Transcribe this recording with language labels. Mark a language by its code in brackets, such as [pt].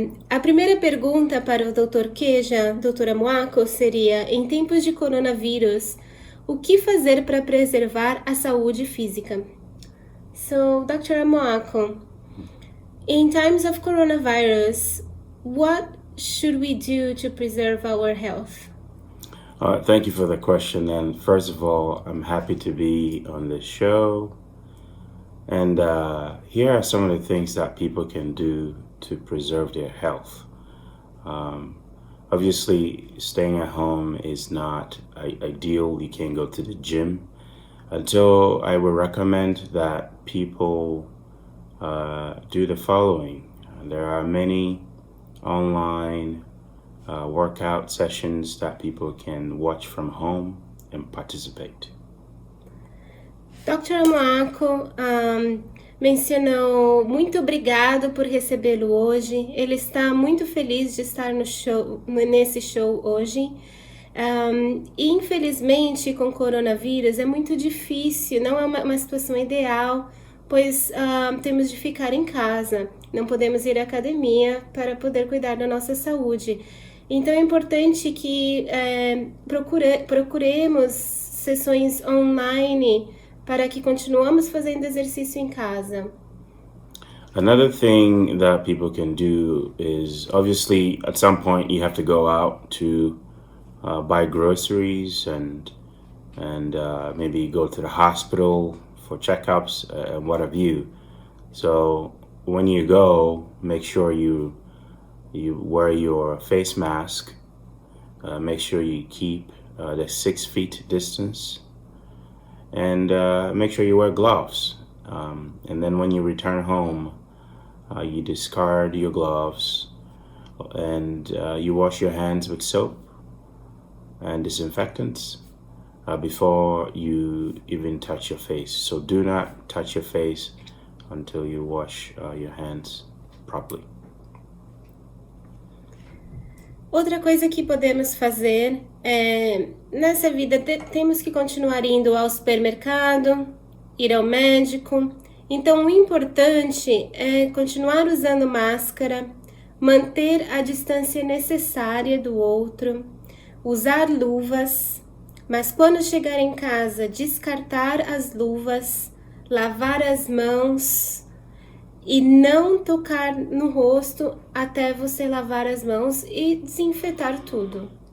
[pt] A primeira pergunta para o Dr. Keija, Dr. Amoako, seria: em tempos de coronavírus, o que fazer para preservar a saúde física? [en] So, Dr. Amoako, in times of coronavirus, what should we do to preserve our health? Thank you for the question. And first of all, I'm happy to be on this show. And here are some of the things that people can do to preserve their health. Obviously, staying at home is not ideal. You can't go to the gym. So I would recommend that people do the following. There are many online workout sessions that people can watch from home and participate. Dr. [pt] Amoako mencionou muito obrigado por recebê-lo hoje. Ele está muito feliz de estar nesse show hoje. E infelizmente com o coronavírus é muito difícil, não é uma situação ideal, pois temos de ficar em casa, não podemos ir à academia para poder cuidar da nossa saúde. Então é importante que procuremos sessões online para que continuemos fazendo exercício em casa. [en] Another thing that people can do is, obviously, at some point you have to go out to buy groceries and maybe go to the hospital for checkups and what have you. So when you go, make sure you wear your face mask. Make sure you keep the 6 feet distance, and make sure you wear gloves. And then when you return home, you discard your gloves and you wash your hands with soap and disinfectants before you even touch your face. So do not touch your face until you wash your hands properly. [pt] Outra coisa que podemos fazer nessa vida, temos que continuar indo ao supermercado, ir ao médico. Então, o importante é continuar usando máscara, manter a distância necessária do outro, usar luvas, mas quando chegar em casa, descartar as luvas, lavar as mãos e não tocar no rosto até você lavar as mãos e desinfetar tudo.